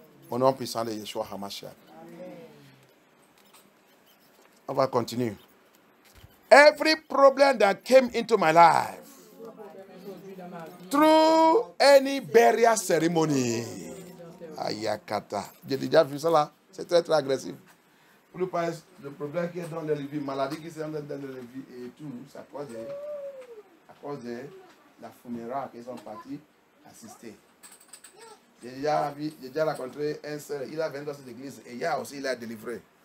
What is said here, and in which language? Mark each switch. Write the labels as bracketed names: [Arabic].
[French] Au nom puissant de Yeshua HaMashiach. On va continuer. [English] Every problem that came into my life through any burial ceremony. [French] Ayakata. J'ai déjà vu ça là. C'est très très agressif. Pour le problème qui est dans les vies, maladie qui sont dans les vies et tout, c'est à cause de la funéraire qu'ils sont partis assister. J'ai déjà rencontré un seul, il a venu dans cette église et il a aussi il a délivré.